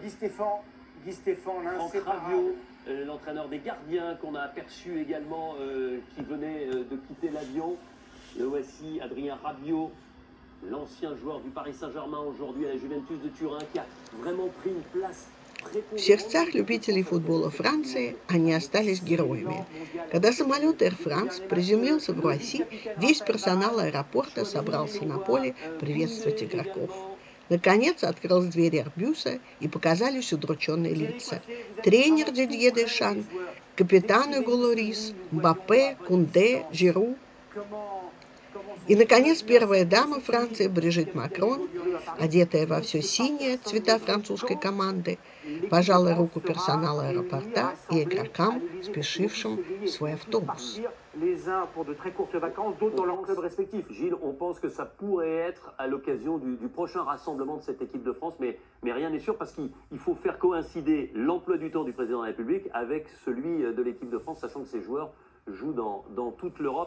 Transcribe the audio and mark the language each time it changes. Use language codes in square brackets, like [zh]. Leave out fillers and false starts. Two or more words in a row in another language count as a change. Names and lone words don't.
[fr] Guy Stéphane, Franck Rabiot, l'entraîneur des gardiens qu'on a aperçu également, qui venait de quitter l'avion. Le voici, Adrien Rabiot, l'ancien joueur du Paris Saint-Germain aujourd'hui à la Juventus de Turin, qui a vraiment pris une place. [ru] В сердцах любителей футбола Франции они остались героями. Когда самолет Air France приземлился в Руасси, весь персонал аэропорта собрался на поле приветствовать игроков. Наконец открылась дверь Airbus и показались удрученные лица. Тренер Дидье Дешан, капитан Hugo Lloris, Мбаппе, Кунде, Жиру. И, наконец, первая дама Франции Брижит Макрон, одетая во все синее, цвета французской команды, пожала руку персоналу аэропорта и игрокам, спешившим в свой автобус. [fr] Les uns pour de très courtes vacances, d'autres dans leur club respectif. Gilles, on pense que ça pourrait être à l'occasion du prochain rassemblement de cette équipe de France, mais rien n'est sûr parce qu'il faut faire coïncider l'emploi du temps du président de la République avec celui de l'équipe de France, sachant que ces joueurs jouent dans toute l'Europe.